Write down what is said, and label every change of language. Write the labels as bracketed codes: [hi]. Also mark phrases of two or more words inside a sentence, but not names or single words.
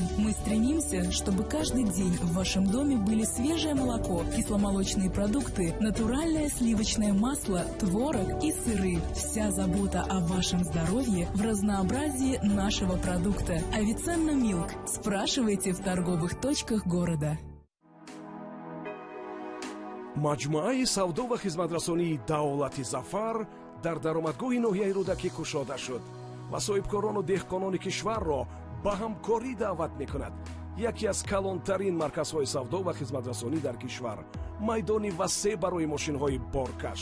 [ru] Мы стремимся, чтобы каждый день в вашем доме были свежее молоко, кисломолочные продукты, натуральное сливочное масло, творог и сыры. Вся забота о вашем здоровье в разнообразии нашего продукта. Авиценна Милк. Спрашивайте в торговых точках города. [tg] маҷмуаи савдо ва хизматрасонии давлати зафар дар даромадгоҳи ноҳияи рӯдакӣ кушода шуд ва соҳибкорону деҳқонони кишварро ба ҳамкорӣ даъват мекунад. яке аз калонтарин марказҳои савдо ва хизматрасонӣ дар кишвар, майдони васеъ барои мошинҳои боркаш,